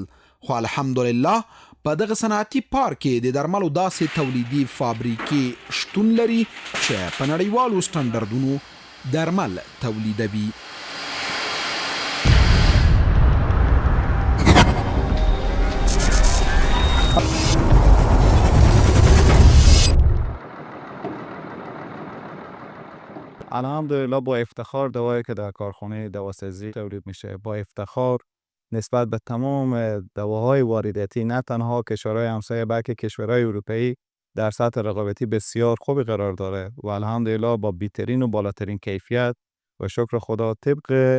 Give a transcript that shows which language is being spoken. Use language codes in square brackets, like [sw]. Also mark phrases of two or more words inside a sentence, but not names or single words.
[ps] خو الحمدلله په دغه صنعتي پارک کې د درملو داسې تولیدي فابریکې شتون لري چې په نړیوالو سټنډردونو درمل تولیدوي. [fa] الحمدلله با افتخار دوایی که در کارخانه دواسازی تولید میشه با افتخار نسبت به تمام دواهای وارداتی نه تنها کشورهای همسایه بلکه کشورهای اروپایی در سطح رقابتی بسیار خوبی قرار داره و الحمدلله با بیترین و بالاترین کیفیت و شکر خدا طبق